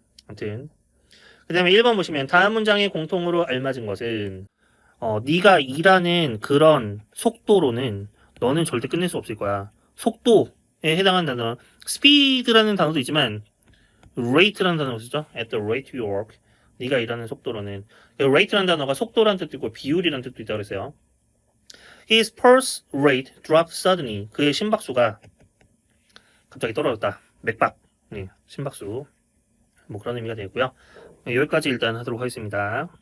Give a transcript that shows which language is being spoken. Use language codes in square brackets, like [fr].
[ko] 아무튼 그다음에 1번 보시면 다음 문장에 공통으로 알맞은 것은 네가 일하는 그런 속도로는 너는 절대 끝낼 수 없을 거야. 속도에 해당하는 단어, speed라는 단어도 있지만 rate라는 단어가 쓰죠. [en] At the rate you work. [ko] 네가 일하는 속도로는 rate라는 단어가 속도라는 뜻도 있고 비율이라는 뜻도 있다고 그랬어요. [en] His pulse rate dropped suddenly. [ko] 그의 심박수가 갑자기 떨어졌다. 맥박. 네, 심박수. 뭐 그런 의미가 되고요. 여기까지 일단 하도록 하겠습니다.